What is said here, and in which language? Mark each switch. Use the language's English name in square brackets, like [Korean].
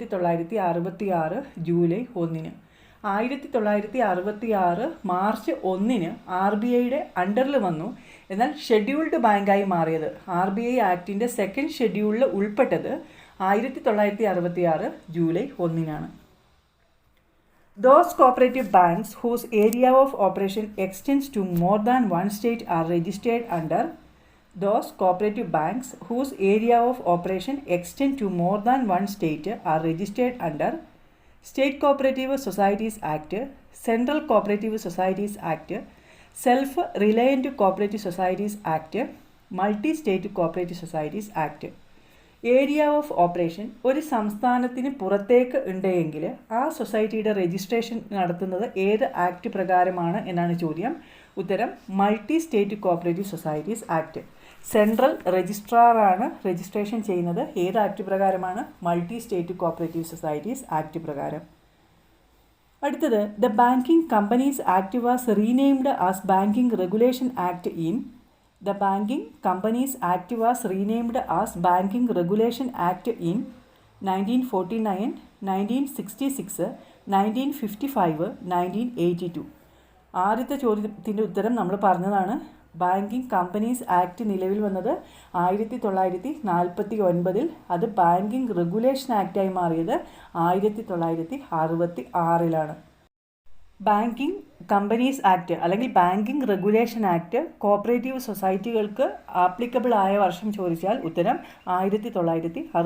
[Malayalam] 1966 July 1. 1966 March 1 RBIയുടെ അണ്ടറിൽ വന്നു. എന്നാൽ ഷെഡ്യൂൾഡ് ബാങ്കായി മാറിയത് RBI ആക്ടിൻ്റെ സെക്കൻഡ് ഷെഡ്യൂളിൽ ഉൾപ്പെട്ടത് 1966 July 1. [English] Those cooperative banks whose area of operation extends to more than one state are registered under. Those cooperative banks whose area of operation extend to more than one state are registered under State Cooperative Societies Act, Central Cooperative Societies Act, Self-Reliant Cooperative Societies Act, Multi-State Cooperative Societies Act. [Malayalam] Area of operation ഒരു സംസ്ഥാനത്തിന് പുറത്തേക്ക് ഉണ്ടെങ്കിൽ ആ സൊസൈറ്റിയുടെ registration നടത്തുന്നത് ഏത് act പ്രകാരമാണ് എന്നാണ് ചോദ്യം. ഉത്തരം: multi state cooperative societies act. Central രജിസ്ട്രാറാണ് registration ചെയ്യുന്നത്. ഏത് ആക്ട് പ്രകാരമാണ്? [English] Multi state cooperative societies act പ്രകാരം. അടുത്തത്, the banking companies act was renamed as banking regulation act in. The Banking Companies Act was renamed as Banking Regulation Act in 1949, 1966, 1955, 1982. [Malayalam] ആദ്യത്തെ ചോദ്യത്തിൻ്റെ ഉത്തരം നമ്മൾ പറഞ്ഞതാണ്. ബാങ്കിങ് കമ്പനീസ് ആക്ട് നിലവിൽ വന്നത് 1949. അത് ബാങ്കിങ് റെഗുലേഷൻ ആക്റ്റായി മാറിയത് 1966. ബാങ്കിങ് കമ്പനീസ് ആക്ട് അല്ലെങ്കിൽ banking regulation act cooperative സൊസൈറ്റികൾക്ക് applicable ആയ വർഷം ചോദിച്ചാൽ ഉത്തരം 1966.